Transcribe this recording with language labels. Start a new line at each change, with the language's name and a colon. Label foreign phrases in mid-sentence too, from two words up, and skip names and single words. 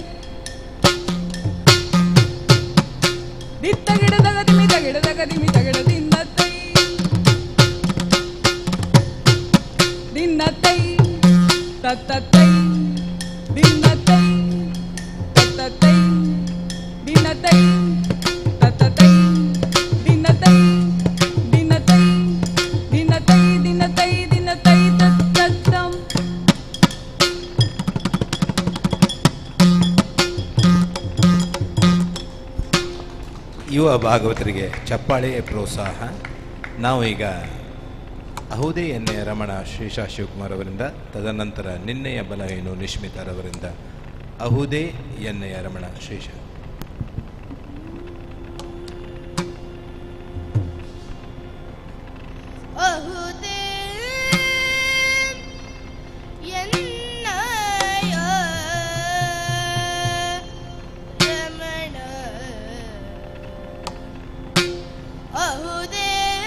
Kannada: ದಿತ್ತಗಿಡ ತಗದಿಮಿ ತಗಿಡ ತಗದಿಮಿ ತಗಿಡದಿಂದ ತೈ ದಿನ್ನ ತೈ ತತ್ತ ತೈ ದಿನ್ನ ತೈ ತತ್ತ ತೈ ದಿನ್ನ ತೈ ತತ್ತ ತೈ ದಿನ್ನ ತೈ ದಿನ್ನ ತೈ ದಿನ್ನ ತೈ ದಿನ್ನ ತೈ ದಿನ್ನ ತೈ ತತ್ತಂ ಯುವ ಭಾಗವತರಿಗೆ ಚಪ್ಪಾಳೆ ಪ್ರೋತ್ಸಾಹ. ನಾವು ಈಗ ಅಹುದೇ ಎನ್ನೆಯ ರಮಣ ಶ್ರೀಶಾ ಶಿವಕುಮಾರ್ ಅವರಿಂದ, ತದನಂತರ ನಿನ್ನೆಯ ಬಲ ಏನು ನಿಶ್ಮಿತಾರವರಿಂದ ಅಹುದೇ ಎನ್ನೆಯ ರಮಣ ಶ್ರೀಶಾ. ಅಹುದೇ ಎನ್ನಯ ರಮಣ ಅಹುದೇ